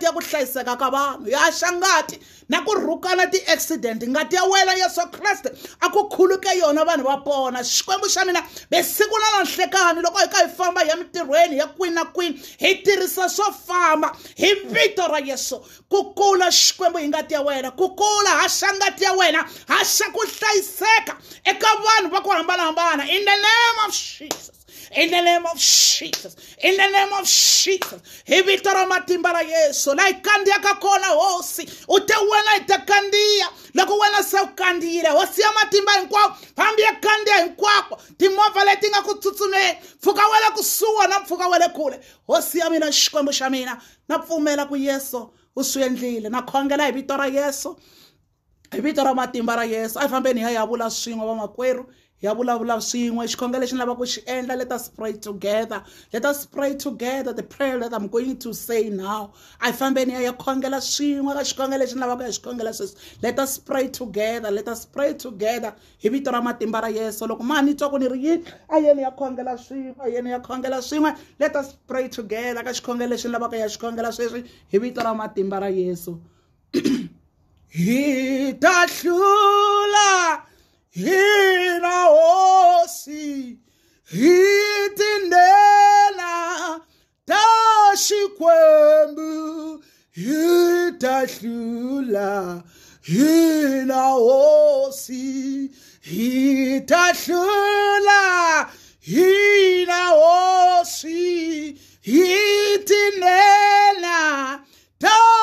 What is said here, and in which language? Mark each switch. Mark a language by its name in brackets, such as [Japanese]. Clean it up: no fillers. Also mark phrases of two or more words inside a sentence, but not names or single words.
[Tsonga] ya ku hlayiseka ka vanhu hi haxa ngati na ku rhukana ti-accident ngati ya wena Yesu Kriste a ku khuluke yona vanhu va pona Xikwembu xa mina besiku na nanhlekani loko hi ka hi famba hi ya mitirhweni ya kwini na kwini hi tirhisa swo famba hi vito ra Yesu ku kula Xikwembu hi ngati ya wena ku kula haxa ngati ya wena haxa ku hlayiseka eka vanhu va ku hambanahambana [English] in the name of Jesus [Tsonga] hi vito ra matimba ra Yesu la hi kandziyaka kona hosi u te wena hi ta kandziya loko wena se u kandziyile hosi ya matimba hinkwawo fambi ya kandziya hinkwako timovha leti nga ku tsutsumeni mpfhuka wa le kusuhi na mpfhuka wa le kule hosi ya mina Xikwembu xa mina na pfumela ku Yesu u swi endlile na khongela hi vito ra Yesu hi vito ra matimba ra Yesu a fambeni hi ya vula swin'we va makwerhu ya vulavula swin'we xikhongelo lexi ni lava ku xi endla [English] let us pray together the prayer that I'm going to say now [Tsonga] a fambeni ya khongela swin'we ka xikhongelo lexi ni lavaka ya xikhongela sweswi [English] let us pray together [Tsonga] hi vito ra matimba ra Yesu loko ma ni twa ku ni ri yini a yeni ya khongela swin'we [English] let us pray together [Tsonga] ka xikhongelo lexi ni lavaka ya xikhongela sweswi hi vito ra matimba ra Yesu hi ta hlula hina hosi hi tindlela ta Xikwembu hi ta hlula hina hosi hi ta hlula hina hosi hi tinela ta